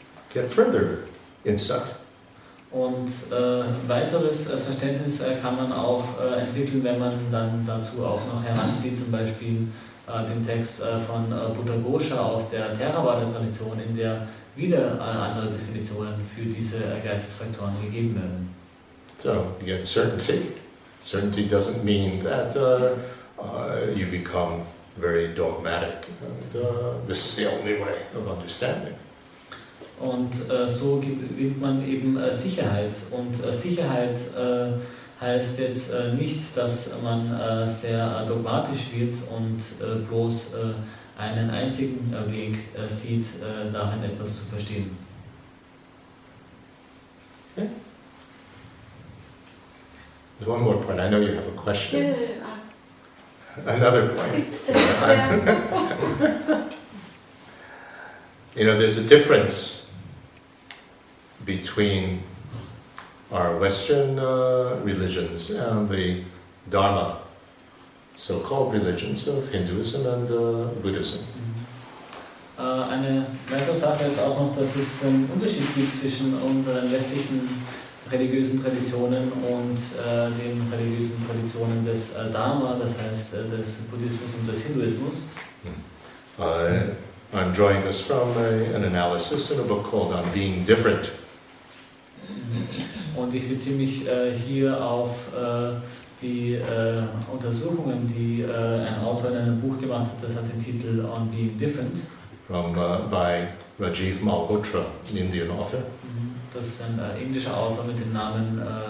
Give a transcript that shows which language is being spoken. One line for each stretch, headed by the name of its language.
English: Get further insight.
German: Und weiteres Verständnis kann man auch entwickeln, wenn man dann dazu auch noch heranzieht, zum Beispiel den Text von Buddhaghosa aus der Theravada-Tradition, in der wieder andere Definitionen für diese Geistesfaktoren gegeben werden.
English: So, you get certainty. Certainty doesn't mean that you become very dogmatic. And this is the only way of understanding.
German: Und so gewinnt man eben Sicherheit. Und Sicherheit heißt jetzt nicht, dass man sehr dogmatisch wird und bloß einen einzigen Weg sieht, darin etwas zu verstehen.
English: Okay. There's one more point. I know you have a question. Another point. It's there. You know, there's a difference between our Western religions and the Dharma, so-called religions of Hinduism and Buddhism.
German: Eine weitere Sache ist auch noch, dass es einen Unterschied gibt zwischen unseren westlichen religiösen Traditionen und den religiösen Traditionen des Dharma, das heißt des Buddhismus und des Hinduismus.
English: I'm drawing this from an analysis in a book called On Being Different.
German: Und ich beziehe mich hier auf die Untersuchungen, die ein Autor in einem Buch gemacht hat, das hat den Titel On Being Different.
English: By Rajiv Malhotra, an Indian author.
German: Das ist ein indischer Autor mit dem Namen